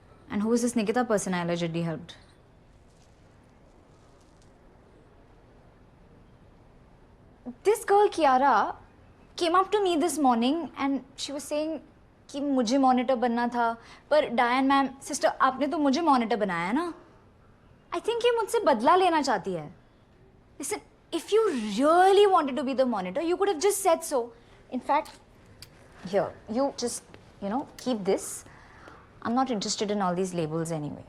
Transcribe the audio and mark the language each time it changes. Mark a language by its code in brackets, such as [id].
[en] And who is this Nikita person I allegedly helped? This girl Kiara came up to me this morning and she was saying [hi] कि मुझे monitor बनना था, पर Diane ma'am, sister, आपने तो मुझे monitor बनाया ना? [en] I think [hi] ये मुझसे बदला लेना चाहती है. [en] Listen, if you really wanted to be the monitor, you could have just said so. In fact, here, you just, keep this. I'm not interested in all these labels anyway.